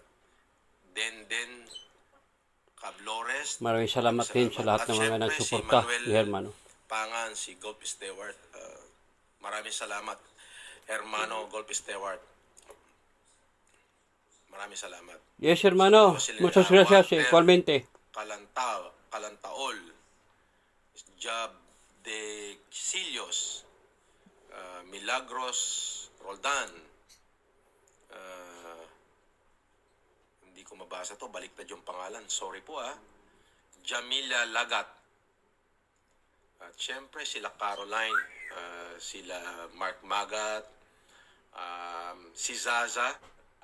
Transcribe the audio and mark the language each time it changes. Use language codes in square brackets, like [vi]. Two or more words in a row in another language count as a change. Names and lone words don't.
[tl] Denden Cablores, Maraming salamat din sa lahat ng mga nagsuporta, si hermano. Pangan, si Golf Stewart, maraming salamat. Hermano Golf Stewart, maraming salamat. Yes, [es] hermano. Muchas gracias. Igualmente. [tl] Calantaol, Job de Quisilios, Milagros Roldan, hindi ko mabasa to, baliktad yung pangalan, sorry po Jamila Lagat, at syempre sila Caroline, sila Mark Magat, si Zaza,